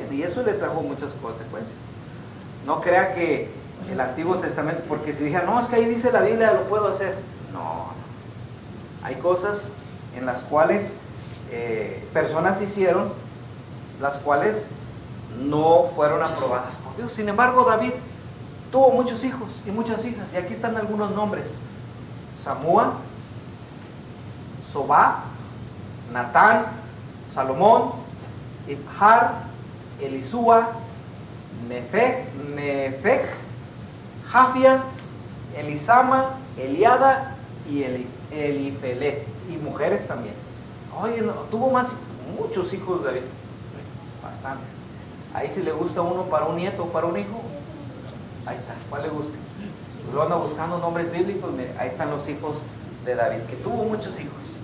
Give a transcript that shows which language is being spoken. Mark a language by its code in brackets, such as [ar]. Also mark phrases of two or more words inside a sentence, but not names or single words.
[es] Y eso le trajo muchas consecuencias. No crea que el Antiguo Testamento, porque si dijera, no, es que ahí dice la Biblia, lo puedo hacer. No. Hay cosas en las cuales personas hicieron, las cuales no fueron aprobadas por Dios. Sin embargo, David tuvo muchos hijos y muchas hijas. Y aquí están algunos nombres: Samúa, Sobá, Natán, Salomón, Ibhar, Elisúa, Nefeg, Jafia, Elisama, Eliada y Elifelet. Y mujeres también. Oye, tuvo muchos hijos David. Bastantes. Ahí si le gusta uno para un nieto o para un hijo, ahí está. ¿Cuál le gusta? Pues lo anda buscando nombres bíblicos. Mire, ahí están los hijos de David, que tuvo muchos hijos.